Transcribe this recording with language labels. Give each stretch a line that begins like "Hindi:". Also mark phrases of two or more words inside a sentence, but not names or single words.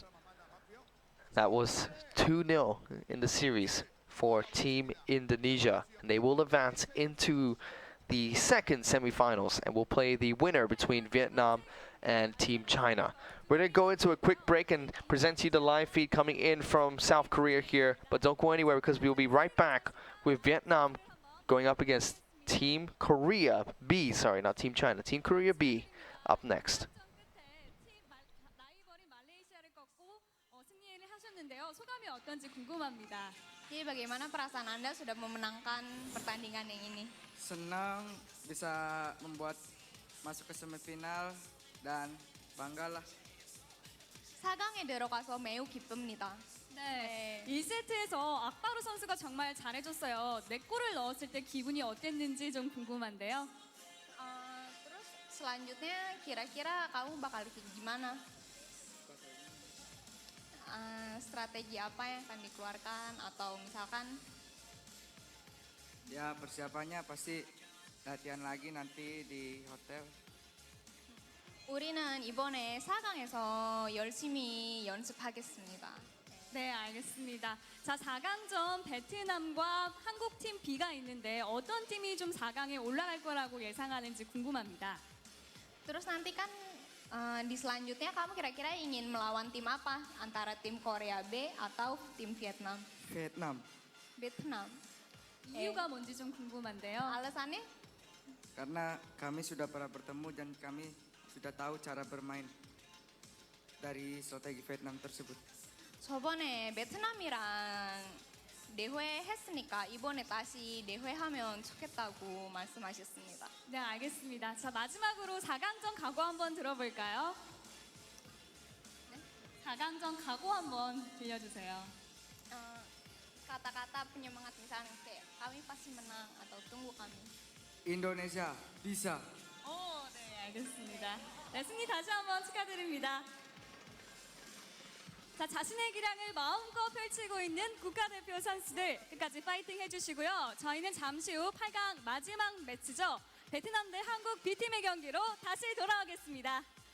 English: That was 2-0 in the series for Team Indonesia, and they will advance into the second semifinals and will play the winner between Vietnam and Team China. We're going to go into a quick break and present you the live feed coming in from South Korea here, but don't go anywhere because we'll be right back with Vietnam going up against Team Korea B, sorry, not Team China, Team Korea B up next.
Korean: 소감이 어떤지 궁금합니다.
Indonesian: Jadi bagaimana perasaan Anda sudah memenangkan pertandingan yang ini? Senang bisa membuat masuk ke semifinal dan banggalah.
Korean: 4강에 들어가서 매우 기쁩니다. 네, 1세트에서 악바루 선수가 정말 잘해줬어요. 4골을 넣었을 때 기분이 어땠는지 좀 궁금한데요.
Indonesian: Terus selanjutnya kira-kira kamu bakal gimana? Strategi apa yang akan dikeluarkan atau misalkan? Ya persiapannya pasti latihan lagi nanti di hotel.
Korean: 우리는 이번에 4강에서 열심히 연습하겠습니다. 네, 알겠습니다. 자, 4강전 베트남과 한국팀 B가 있는데 어떤 팀이 좀 4강에 올라갈 거라고 예상하는지 궁금합니다.
Indonesian: Terus nanti kan di selanjutnya kamu kira-kira ingin melawan tim apa? Antara tim Korea B atau tim Vietnam? Vietnam. Vietnam.
Korean: 이유가 뭔지 좀 궁금한데요.
Indonesian: Alasannya? Karena kami sudah pernah bertemu dan kami sudah tahu cara bermain dari strategi Vietnam tersebut.
Korean: 저번에 베트남이랑 대회 했으니까 이번에 다시 대회하면 좋겠다고 말씀하셨습니다. 네, 알겠습니다. 자, 마지막으로 4강전 각오 한번 들어볼까요? 네? 4강전 각오 한번 들려주세요.
Indonesian: Kata-kata penyemangat misalnya kayak kami pasti menang atau tunggu kami. Indonesia bisa.
Korean: 오, 네, 알겠습니다. 네, 승리 다시 한번 축하드립니다. 자, 자신의 기량을 마음껏 펼치고 있는 국가대표 선수들 끝까지 파이팅 해주시고요. 저희는 잠시 후 8강 마지막 매치죠. 베트남 대 한국 B팀의 경기로 다시 돌아오겠습니다.